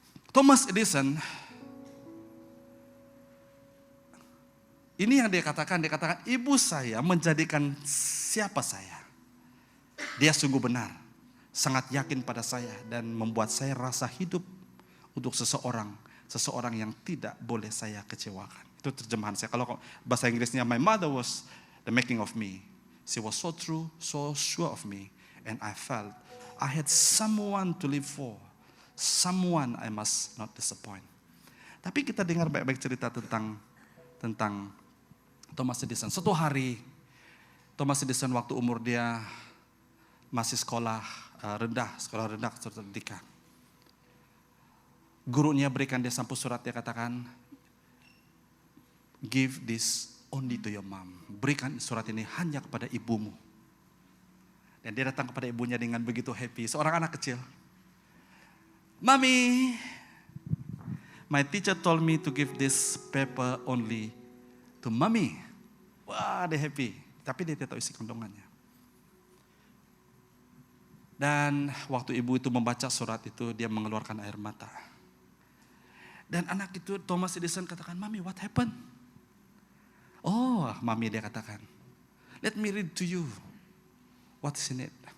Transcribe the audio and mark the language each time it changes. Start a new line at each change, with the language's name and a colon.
Indonesian: Thomas Edison, ini yang dia katakan ibu saya menjadikan siapa saya. Dia sungguh benar, sangat yakin pada saya dan membuat saya rasa hidup untuk seseorang yang tidak boleh saya kecewakan. Itu terjemahan saya. Kalau bahasa Inggrisnya,
English: my mother was the making of me. She was so true, so sure of me, and I felt I had someone to live for, someone I must not disappoint.
Indonesian: Tapi kita dengar baik-baik cerita tentang Thomas Edison. Suatu hari, Thomas Edison waktu umur dia masih sekolah rendah pendidikan. Gurunya berikan dia sampul surat, dia katakan,
English: give this only to your mom.
Indonesian: Berikan surat ini hanya kepada ibumu. Dan dia datang kepada ibunya dengan begitu happy. Seorang anak kecil.
English: Mami, my teacher told me to give this paper only to mommy.
Indonesian: Wah, dia happy. Tapi dia tidak tahu isi kandungannya. Dan waktu ibu itu membaca surat itu, dia mengeluarkan air mata. Dan anak itu, Thomas Edison katakan, Mami,
English: what happened? Oh, Mami,
Indonesian: dia katakan,
English: let me read to you what's in it.